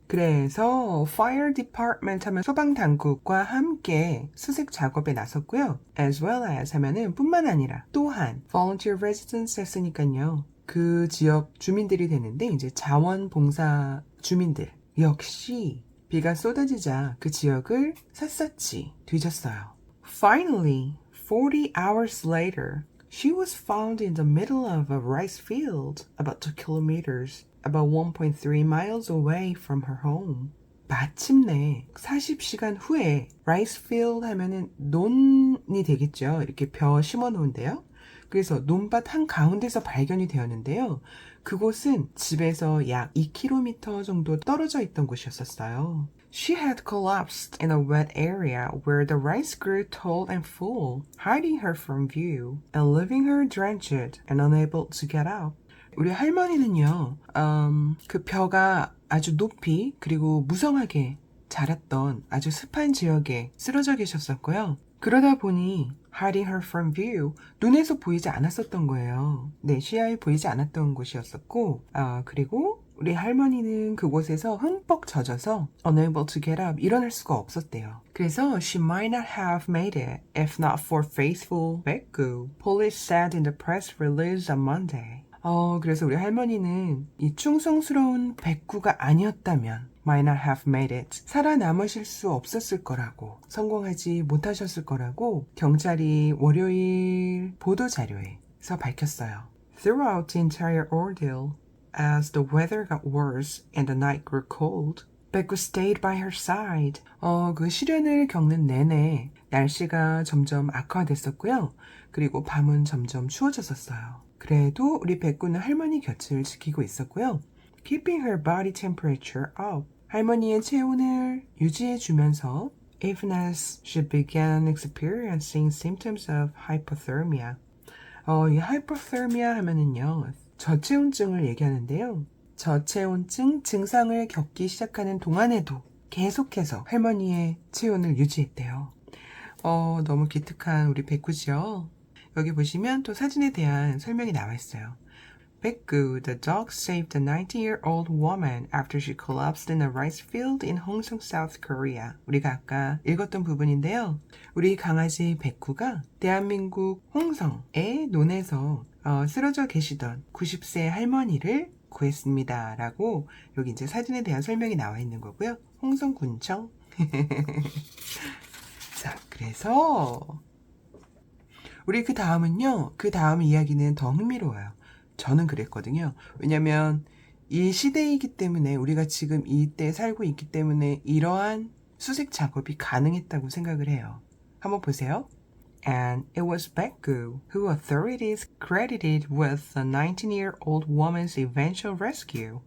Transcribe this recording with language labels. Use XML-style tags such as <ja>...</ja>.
<ko>그래서</ko> <en>fire department</en> <ko>하면 소방당국과 함께 수색 작업에 나섰고요.</ko> <en>as well as</en> <ko>하면은 뿐만 아니라 또한</ko> <en>volunteer residents</en> <ko>했으니까요. 그 지역 주민들이 되는데 이제 자원봉사 주민들 역시 비가 쏟아지자 그 지역을 샅샅이 뒤졌어요.</ko> <en>Finally, 40 hours later, she was found in the middle of a rice field, about 2 kilometers, about 1.3 miles away from her home.</en> <ko>마침내 40시간 후에 rice field 하면은 논이 되겠죠. 이렇게 벼 심어 놓은데요. 그래서 논밭 한가운데서 발견이 되었는데요. 그곳은 집에서 약 2km 정도 떨어져 있던 곳이었어요.</ko> <en>She had collapsed in a wet area where the rice grew tall and full, hiding her from view and leaving her drenched and unable to get out.</en> <ko>우리 할머니는요, 그 벼가 아주 높이 그리고 무성하게 자랐던 아주 습한 지역에 쓰러져 계셨었고요. 그러다 보니</ko> <en>hiding her from view,</en> <ko>눈에서 보이지 않았었던 거예요. 네, 시야에 보이지 않았던 곳이었었고, 그리고 우리 할머니는 그곳에서 흠뻑 젖어서</ko> <en>unable to get up,</en> <ko>일어날 수가 없었대요.</ko> <en>그래서 she might not have made it if not for faithful Beku, police said in the press release on Monday.</en> <ko>그래서 우리 할머니는 이 충성스러운 백구가 아니었다면</ko> <en>might not have made it.</en> <ko>살아남으실 수 없었을 거라고, 성공하지 못하셨을 거라고 경찰이 월요일 보도자료에서 밝혔어요.</ko> <en>Throughout the entire ordeal, as the weather got worse and the night grew cold, Beku stayed by her side.</en> <ko>그 시련을 겪는 내내 날씨가 점점 악화됐었고요. 그리고 밤은 점점 추워졌었어요. 그래도 우리 백구는 할머니 곁을 지키고 있었고요.</ko> <en>Keeping her body temperature up.</en> <ko>할머니의 체온을 유지해주면서</ko> <en>even as she began experiencing symptoms of hypothermia.</en> <ko>이 hypothermia 하면은요, 저체온증을 얘기하는데요. 저체온증 증상을 겪기 시작하는 동안에도 계속해서 할머니의 체온을 유지했대요. 너무 기특한 우리 백구죠. 여기 보시면 또 사진에 대한 설명이 나와 있어요.</ko> <en>Beku, the dog saved a 90-year-old woman after she collapsed in a rice field in Hongseong, South Korea.</en> <ko>우리가 아까 읽었던 부분인데요. 우리 강아지 베쿠가 대한민국 홍성의 논에서 쓰러져 계시던 90세 할머니를 구했습니다. 라고 여기 이제 사진에 대한 설명이 나와 있는 거고요. 홍성군청. 자, 그래서 우리 그 다음은요. 그 다음 이야기는 더 흥미로워요. 저는 그랬거든요. 왜냐면 이 시대이기 때문에 우리가 지금 이때 살고 있기 때문에 이러한 수색 작업이 가능했다고 생각을 해요. 한번 보세요.</ko> <en>And it was Beku who authorities credited with the 19-year-old woman's eventual rescue.</en>